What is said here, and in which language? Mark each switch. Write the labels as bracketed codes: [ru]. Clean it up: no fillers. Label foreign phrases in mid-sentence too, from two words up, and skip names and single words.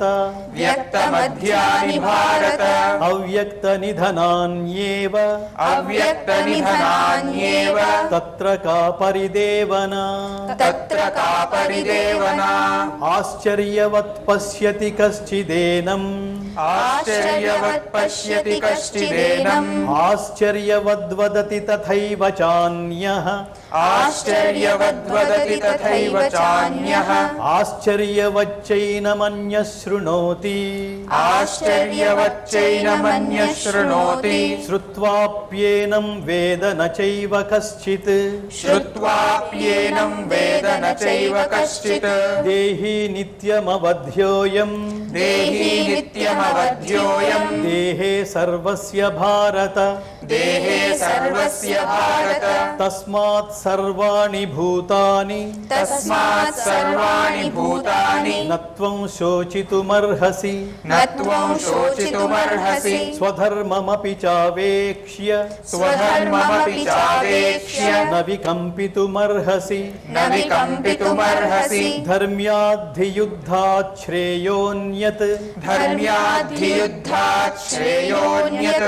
[sa] व्यक्तमध्यानि भारत अव्यक्तनिधनान्येव अव्यक्तनिधनान्येव तत्र का परिदेवना तत्र का परिदेवना आश्चर्यवत् पश्यति कश्चिदेनम् ఆశ్చర్యవత్ పశ్యతి కశ్చిదేనం ఆశ్చర్యవద్వదతి తథైవ చాన్యః ఆశ్చర్యవద్వదతి తథైవ చాన్యః ఆశ్చర్యవచ్చైనమన్యః శృణోతి ఆశ్చర్యవచ్చైనమన్యః శృణోతి శ్రుత్వాప్యేనం వేద న చైవ కశ్చిత్ శ్రుత్వాప్యేనం వేద న చైవ కశ్చిత్ దేహి నిత్యమవధ్యోయం దేహి నిత్యమవధ్యోయం దేహే సర్వస్య భారత దేహే సర్వస్య భారత తస్మాత్ సర్వాణి భూతాని తస్మాత్ సర్వాణి భూతాని నత్వం శోచితుమర్హసి నత్వం శోచితుమర్హసి స్వధర్మమపి చావేక్ష్య స్వధర్మమపి చావేక్ష్య న వికంపితుమర్హసి న వికంపితుమర్హసి ధర్మ్యాద్ధియుద్ధాత్ శ్రేయోన్యత్ ధర్మ్యాద్ధియుద్ధాత్ శ్రేయోన్యత్